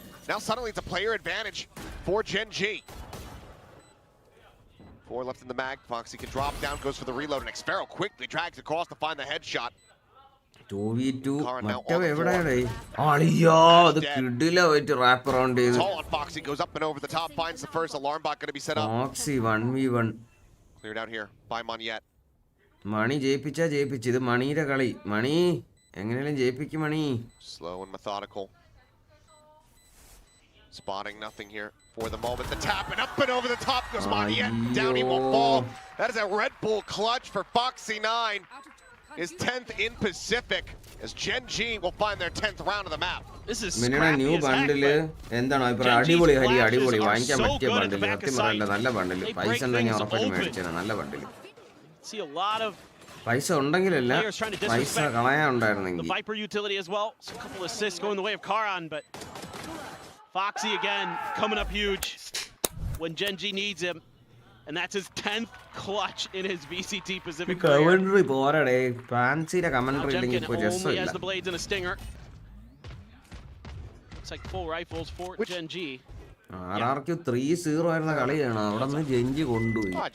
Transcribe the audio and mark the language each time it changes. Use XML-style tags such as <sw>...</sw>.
<en>Now suddenly it's a player advantage for Gen.G. 4 left in the mag. Foxy can drop down, goes for the reload, and Xpero quickly drags across to find the headshot.</en> <ml>2v2 മറ്റവ എവിടെയാണ്? അളിയാ അത് കിടില വെച്ച് rap around ചെയ്തു.</ml> <en>Foxy goes up and over the top, finds the first alarm bot going to be set up. Foxy 1v1 cleared out here by Monyet.</en> <ml>മണി ജയിപ്പിച്ചു. ഇത് മണിയുടെ കളി. മണി എങ്ങനെയും ജയിപ്പിക്കും മണി.</ml> <en>Slow and methodical. Spotting nothing here for the moment. The tap and up and over the top goes Monyet. Down he won't fall. That is a Red Bull clutch for Foxy 9. His 10th in Pacific as Gen.G will find their 10th round of the map. This is new bundle.</en> <ml>എന്താണ് അഭിപ്രായം? അടിപൊളി വാങ്ങിക്കാൻ പറ്റിയ ബണ്ടിൽ. സത്യം പറയല്ല, നല്ല ബണ്ടിൽ. പൈസ ഉണ്ടെങ്കിൽ ഉറപ്പായിട്ട് മേടിച്ചാണ്. നല്ല ബണ്ടിൽ. പൈസ ഉണ്ടെങ്കിലല്ല, പൈസ കളയാനുണ്ടായിരുന്നെങ്കിൽ.</ml> <en>The Viper utility as well. So a couple assists going the way of Karan, but Foxy again coming up huge when Gen.G needs him. And that's his 10th clutch in his VCT Pacific career.</en> <ml>Commentary പോരടേ. ഫാൻസിയുടെ commentary ഇല്ലെങ്കിൽ ഇപ്പോൾ രസമില്ല.</ml> <en>He has the blades and a stinger. It's like full rifles for Gen.G.</en> <ml>RRQ 3-0 ആയിരുന്ന കളിയാണ്. അവിടെ നിന്ന് Gen.G കൊണ്ടുപോയി.</ml>